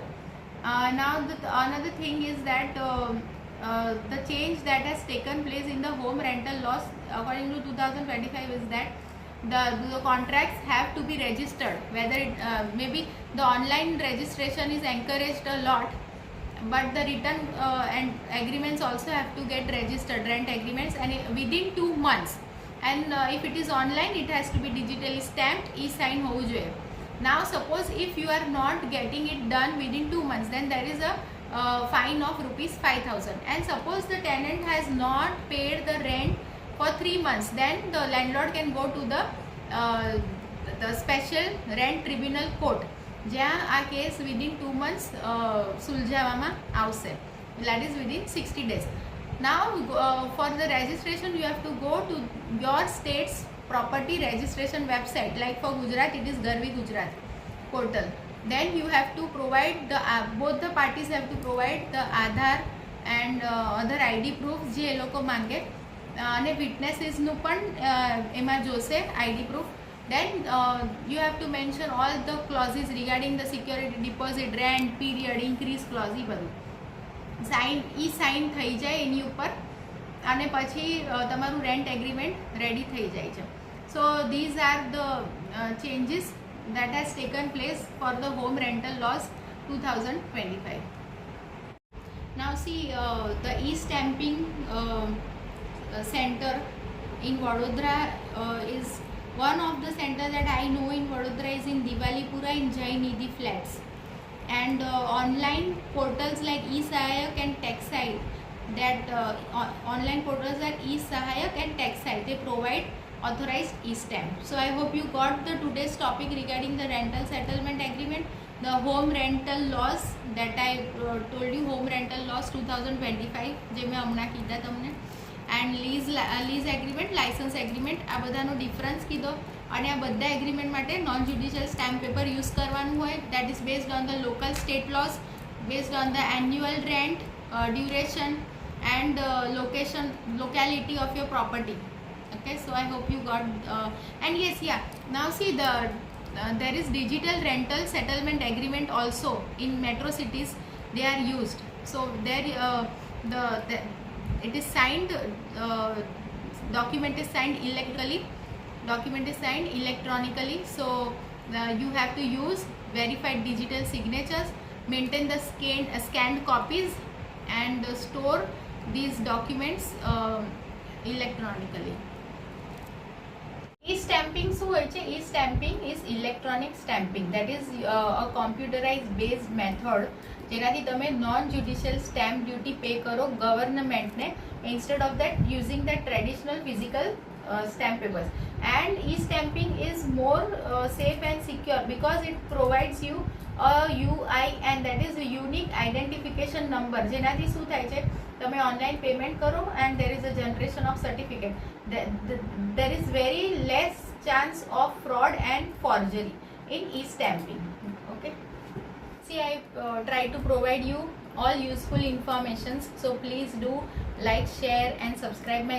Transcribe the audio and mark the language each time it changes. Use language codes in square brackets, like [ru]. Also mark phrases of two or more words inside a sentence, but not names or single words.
[en] Now another thing is that the change that has taken place in the home rental laws according to 2025 is that the contracts have to be registered, whether it maybe the online registration is encouraged a lot, but the written and agreements also have to get registered, rent agreements, and within 2 months. And if it is online, it has to be digitally stamped, e-sign [gu] હોવું જોઈએ. [en] Now suppose if you are not getting it done within 2 months, then there is a fine of rupees 5,000. And suppose the tenant has not paid the rent for 3 months, then the landlord can go to the special rent tribunal court, [gu] જ્યાં આ કેસ [en] within 2 months [gu] સુલઝાવવામાં આવશે, [en] that is within 60 days. Now for the registration you have to go to your state's property registration website, like for Gujarat it is Garvi Gujarat portal. Then you have to provide both the parties have to provide the Aadhaar and other ID proofs [gu] જે એ લોકો માંગે, અને વિટનેસીસનું પણ એમાં જોશે [en] ID proof. Then you have to mention all the clauses regarding the security deposit, rent, period, increase clause, [gu] એ બધું સાઇન થઈ જાય એની ઉપર, અને પછી તમારું રેન્ટ એગ્રીમેન્ટ રેડી થઈ જાય છે. [en] So these are the changes that has taken place for the home rental laws 2025. Now see, the e-stamping center in Vadodara is one of the centers that I know in Vadodara is in Diwalipura in Jai Nidhi Flats. And online portals like e-Sahayak and TaxSite, that online portals like e-Sahayak and TaxSite, they provide authorized e-stamp. So I hope you got the today's topic regarding the rental settlement agreement, the home rental laws that I told you, home rental laws 2025 [gu] જે મેં હમણાં કીધા તમને, [en] and lease agreement, license agreement, [gu] આ બધાનો ડિફરન્સ કીધો. અને આ બધા એગ્રીમેન્ટ માટે [en] non judicial stamp paper use [gu] કરવાનું હોય, [en] that is based on the local state laws based on the annual rent, duration, and locality of your property. Okay, so I hope you got and yes, yeah, now see there is digital rental settlement agreement also in metro cities. They are used, so there the it is signed, document is signed electronically, so you have to use verified digital signatures, maintain the scanned copies, and store these documents electronically. [gu] E-stamping શું હોય છે? [en] E-stamping is electronic stamping, that is a computerized based method [gu] જેનાથી તમે [en] non judicial stamp duty pay [gu] કરો ગવર્નમેન્ટને [en] instead of that using the traditional physical stamp papers. And e-stamping is more safe and secure because it provides you a UIN, that is a unique identification number, [gu] જેનાથી શું થાય છે? તમે ઓનલાઈન પેમેન્ટ કરો [en] and there is a generation of certificate. There is very less chance of fraud and forgery in e-stamping. Okay, see, I try to provide you all useful informations, so please do like, share and subscribe my channel.